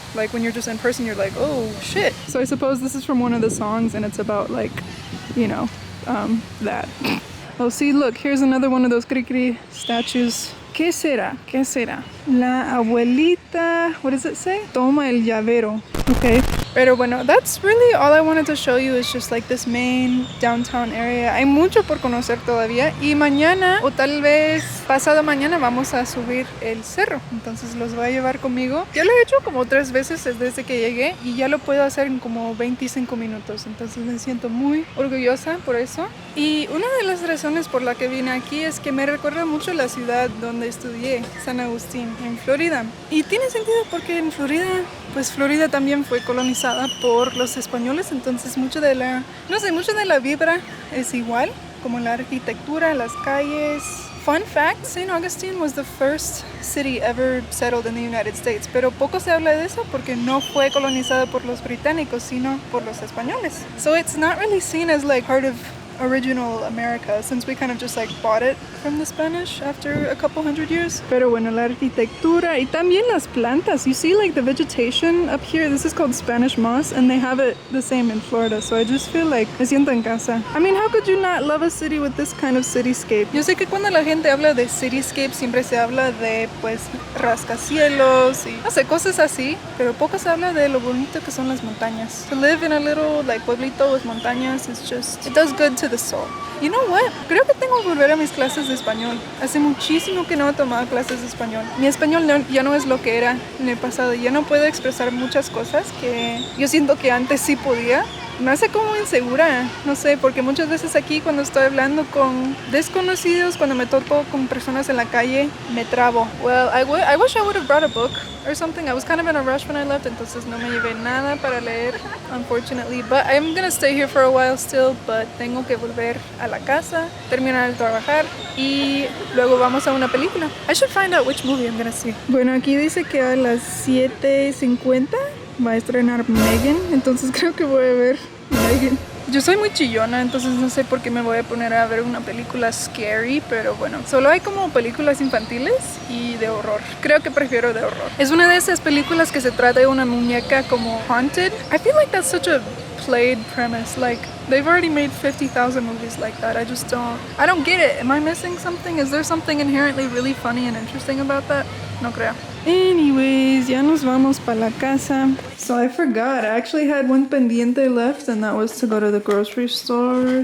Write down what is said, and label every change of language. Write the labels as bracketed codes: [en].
[en] Like when you're just in person, you're like, oh shit. So I suppose this is from one of the songs and it's about like, you know, that. Oh, see, look, here's another one of those Cri-Cri statues. [es] ¿Qué será? ¿Qué será? La abuelita, [en] what does it say? [es] Toma el llavero. Okay. Pero bueno, [en] that's really all I wanted to show you is just like this main downtown area. [es] Hay mucho por conocer todavía y mañana o tal vez pasado mañana vamos a subir el cerro. Entonces los voy a llevar conmigo. Ya lo he hecho como 3 veces desde que llegué y ya lo puedo hacer en como 25 minutos. Entonces me siento muy orgullosa por eso. Y una de las razones por la que vine aquí es que me recuerda mucho la ciudad donde estudié, San Agustín, en Florida. Y tiene sentido porque en Florida, pues Florida también fue colonizada por los españoles, entonces mucho de la vibra es igual, como la arquitectura, las calles. [en] Fun fact, St. Augustine was the first city ever settled in the United States, [es] pero poco se habla de eso porque no fue colonizada por los británicos, sino por los españoles. [en] So it's not really seen as like part of original America, since we kind of just like bought it from the Spanish after a couple hundred years. [es] Pero bueno, la arquitectura y también las plantas. [en] You see like the vegetation up here, this is called Spanish moss, and they have it the same in Florida, so I just feel like [es] me siento en casa. [en] I mean, how could you not love a city with this kind of cityscape? [es] Yo sé que cuando la gente habla de cityscape siempre se habla de pues rascacielos y no sé, cosas así, pero poco se habla de lo bonito que son las montañas. [en] To live in a little like [es] pueblito [en] with [es] montañas [en] is just, it does good to the soul. You know what? [es] Creo que tengo que volver a mis clases de español. Hace muchísimo que no he tomado clases de español. Mi español ya no es lo que era en el pasado. Ya no puedo expresar muchas cosas que yo siento que antes sí podía. Me hace como insegura, no sé, porque muchas veces aquí cuando estoy hablando con desconocidos, cuando me topo con personas en la calle, me trabo. [en] Well, I wish I would have brought a book or something. I was kind of in a rush when I left, [es] entonces no me llevé nada para leer, [en] unfortunately. But I'm gonna stay here for a while still, but [es] tengo que volver a la casa, terminar de trabajar y luego vamos a una película. [en] I should find out which movie I'm gonna see. [es] Bueno, aquí dice que a las 7:50 va a estrenar Megan, entonces creo que voy a ver Megan. Yo soy muy chillona, entonces no sé por qué me voy a poner a ver una película [en] scary, [es] pero bueno, solo hay como películas infantiles y de horror. Creo que prefiero de horror. Es una de esas películas que se trata de una muñeca como [en] haunted. I feel like that's such a played premise. Like, they've already made 50,000 movies like that. I don't get it. Am I missing something? Is there something inherently really funny and interesting about that? [es] No creo. [en] Anyways, [es] ya nos vamos para la casa. [en] So I forgot, I actually had one [es] pendiente [en] left, and that was to go to the grocery store.